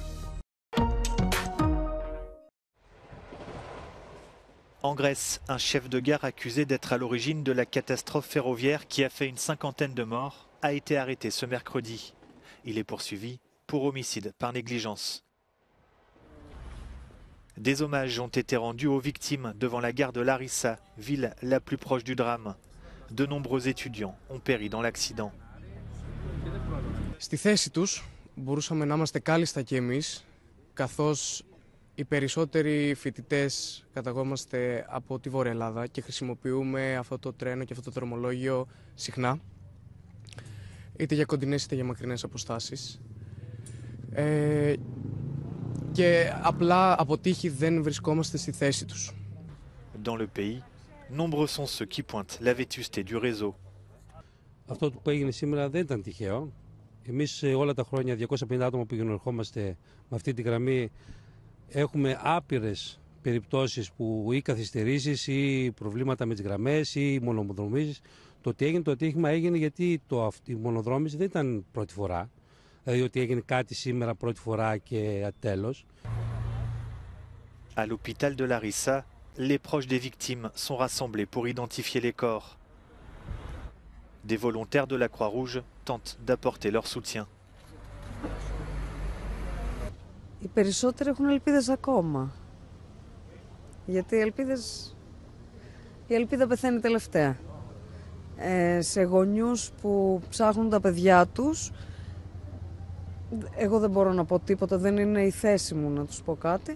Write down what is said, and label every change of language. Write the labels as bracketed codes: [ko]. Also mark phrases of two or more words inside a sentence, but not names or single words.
[fr] En Grèce, un chef de gare accusé d'être à l'origine de la catastrophe ferroviaire qui a fait une cinquantaine de morts a été arrêté ce mercredi. Il est poursuivi pour homicide par négligence. Des hommages ont été rendus aux victimes devant la gare de Larissa, ville la plus proche du drame. De nombreux étudiants ont péri dans l'accident. [el] Στη θέση τους μπορούσαμε να είμαστε κάλλιστα κι εμείς, καθώς οι περισσότεροι φοιτητές καταγόμαστε από τη Βόρεια Ελλάδα και χρησιμοποιούμε αυτό το τρένο και αυτό το δρομολόγιο συχνά, είτε για κοντινές είτε για μακρινές αποστάσεις. Και απλά από τύχη δεν βρισκόμαστε στη θέση τους. [fr] Dans le pays, nombreux sont ceux qui pointent la vétusté du réseau. [el] Αυτό που έγινε σήμερα δεν ήταν τυχαίο. Εμείς όλα τα χρόνια, 250 άτομα που ερχόμαστε με αυτή τη γραμμή, έχουμε άπειρες περιπτώσεις που ή καθυστερήσεις ή προβλήματα με τις γραμμές ή μονοδρομήσεις. Το ότι έγινε το ατύχημα έγινε γιατί η μονοδρόμηση δεν ήταν πρώτη φορά. Δηλαδή ότι έγινε κάτι σήμερα πρώτη φορά και τέλος. [fr] À l'hôpital de Larissa, les proches des victimes sont rassemblés pour identifier les corps. Des volontaires de la Croix-Rouge tentent d'apporter leur soutien. [el] Οι περισσότεροι έχουν ελπίδες ακόμα. Γιατί η ελπίδα πεθαίνει τελευταία. Σε γονιούς που ψάχνουν τα παιδιά τους, εγώ δεν μπορώ να πω τίποτα, δεν είναι η θέση μου να τους πω κάτι.